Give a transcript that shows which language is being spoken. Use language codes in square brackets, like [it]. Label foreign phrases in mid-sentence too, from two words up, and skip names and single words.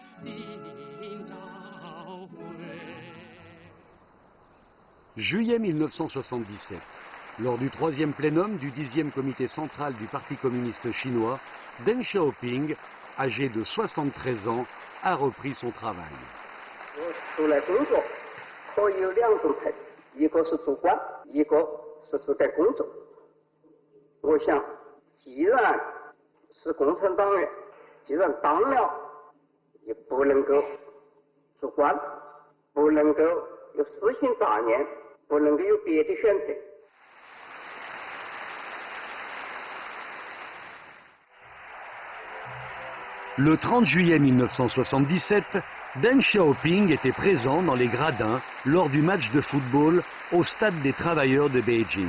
[fr] Juillet 1977. Lors du 3e plénum du 10e comité central du Parti communiste chinois, Deng Xiaoping, âgé de 73 ans, a repris son travail. [zh] 出来工作可以有2种态度，一个是主观，一个是是在工作。我想，既然是共产党员，既然当了，也不能够主观，不能够有私心杂念，不能够有别的选择。 [fr] Le 30 juillet 1977, Deng Xiaoping était présent dans les gradins lors du match de football au Stade des Travailleurs de Beijing.